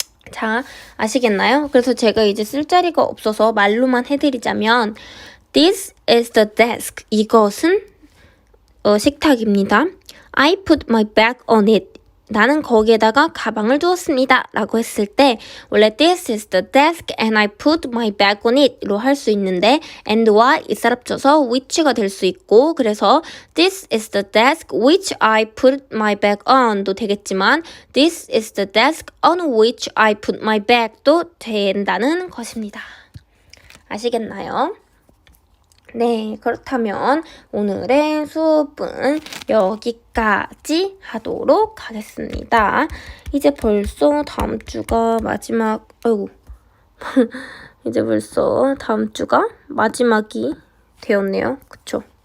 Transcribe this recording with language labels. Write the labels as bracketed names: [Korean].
[Korean] 자, 아시겠나요? 그래서 제가 이제 쓸 자리가 없어서 말로만 해드리자면 [English] This is the desk. [Korean] 이것은 식탁입니다. [English] I put my bag on it. [Korean] 나는 거기에다가 가방을 두었습니다. 라고 했을 때 원래 [English] This is the desk and I put my bag on it [Korean] 로 할 수 있는데 [English] and와 it을 합쳐서 which가 될 수 있고 그래서 This is the desk which I put my bag on [Korean] 도 되겠지만 [English] This is the desk on which I put my bag [Korean] 도 된다는 것입니다. 아시겠나요? 네, 그렇다면 오늘의 수업은 여기까지 하도록 하겠습니다. 이제 벌써 다음 주가 마지막, 이제 벌써 다음 주가 마지막이 되었네요. 그쵸?